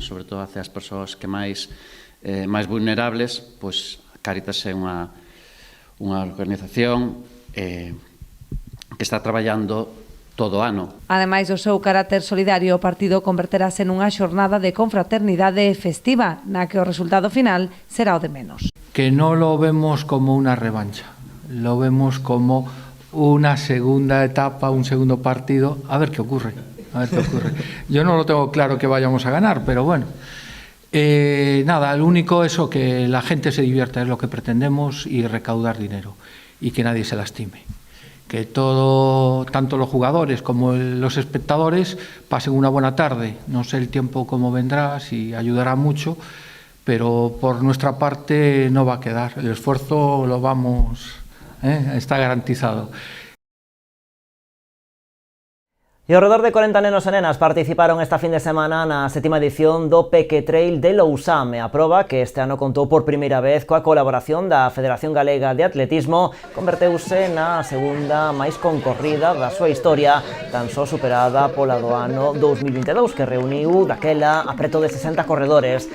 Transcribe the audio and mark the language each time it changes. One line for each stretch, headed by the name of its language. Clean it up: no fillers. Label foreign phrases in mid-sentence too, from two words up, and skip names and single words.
Galician: Sobre todo hacia as persoas que máis vulnerables, pois Cáritas é unha organización que está traballando todo o ano. Ademais do seu carácter solidario, o partido converterase nunha xornada de confraternidade festiva, na que o resultado final será o de menos.
Spanish: Que no lo vemos como una revancha, lo vemos como una segunda etapa, un segundo partido, a ver qué ocurre. Yo no lo tengo claro que vayamos a ganar, pero bueno. Nada, lo único es que la gente se divierta, es lo que pretendemos, y recaudar dinero, y que nadie se lastime. Que tanto los jugadores como los espectadores pasen una buena tarde. No sé el tiempo cómo vendrá, si ayudará mucho, pero por nuestra parte no va a quedar. El esfuerzo lo vamos, está garantizado.
Galician: E ao redor de 40 nenos e nenas participaron esta fin de semana na 7ª edición do Peque Trail de Lousame, a proba que este ano contou por primeira vez coa colaboración da Federación Galega de Atletismo, converteuse na segunda máis concorrida da súa historia, tan só superada pola do ano 2022, que reuniu daquela a preto de 60 corredores.